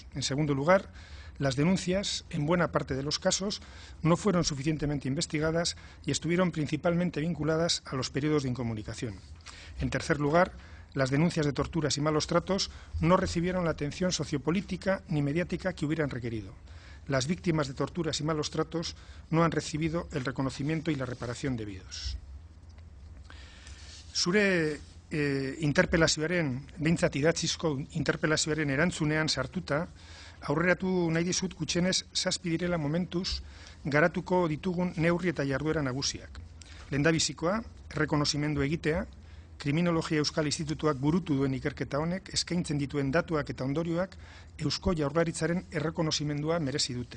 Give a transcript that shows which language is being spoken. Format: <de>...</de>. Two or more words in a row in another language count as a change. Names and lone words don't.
<es>En segundo lugar, las denuncias, en buena parte de los casos, no fueron suficientemente investigadas y estuvieron principalmente vinculadas a los periodos de incomunicación. En tercer lugar, las denuncias de torturas y malos tratos no recibieron la atención sociopolítica ni mediática que hubieran requerido. Las víctimas de torturas y malos tratos no han recibido el reconocimiento y la reparación debidos.</es> <eu>Zure interpelazioaren, behintzat idatzizko interpelazioaren erantzunean sartuta, aurreratu nahi dizut gutxienez 7 direla momentuz garatuko ditugun neurri eta jarduera nagusiak. Lehendabizikoa, errekonozimendu egitea, Kriminologia Euskal Institutuak burutu duen ikerketa honek eskaintzen dituen datuak eta ondorioak Eusko Jaurlaritzaren errekonozimendua merezi dute.</eu>